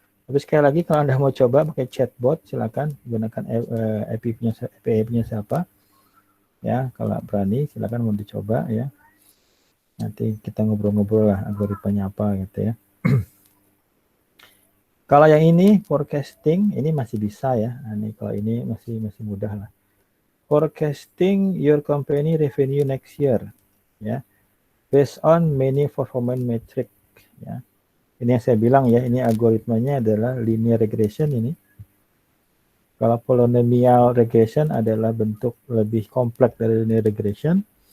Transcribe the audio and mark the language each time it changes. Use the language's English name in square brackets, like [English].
[Indonesian] Tapi sekali lagi kalau Anda mau coba pakai chatbot, silakan gunakan API-nya siapa ya. Kalau berani silakan mau dicoba ya. Nanti kita ngobrol-ngobrol lah algoritmanya apa gitu ya. Kalau yang ini forecasting, ini masih bisa ya. Ini kalau ini masih mudah lah. [English] Forecasting your company revenue next year ya, based on many performance metric ya. [Indonesian] Ini yang saya bilang ya, ini algoritmanya adalah linear regression ini. Kalau polynomial regression adalah bentuk lebih kompleks dari linear regression.